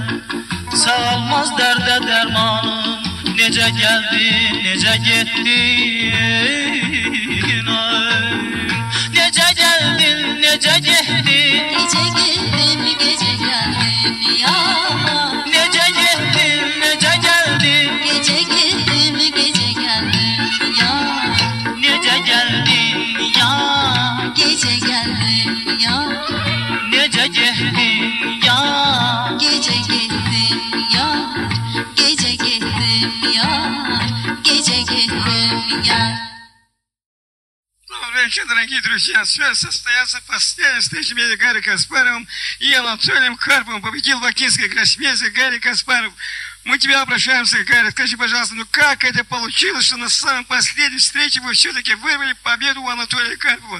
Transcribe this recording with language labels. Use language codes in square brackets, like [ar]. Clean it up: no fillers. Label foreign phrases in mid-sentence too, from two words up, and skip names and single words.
[az] Sağalmaz dərdə dərmanım, necə gəldin, necə getdin? Necə gəldin, necə getdin? [tr] Gece geldim, gece geldim yana. [az] Necə getdin, necə gəldin? [tr] Gece geldim, gece geldim yana. [az] Necə gəldin ya? [tr] Gece geldim ya. [az] Necə getdin ya? [tr] Gece geldim ya. Gece geldim ya. Gece geldim ya. [ru] Добрый вечер, дорогие друзья. Связь состоялся последняя встреча между Гарри Каспаровым и Анатолием Карповым. Победил бакинский гроссмейстер Гарри Каспаров. Мы тебя обращаемся, Гарри. Скажи, пожалуйста, ну как это получилось, что на самой последней встрече вы все-таки вырвали победу у Анатолия Карпова?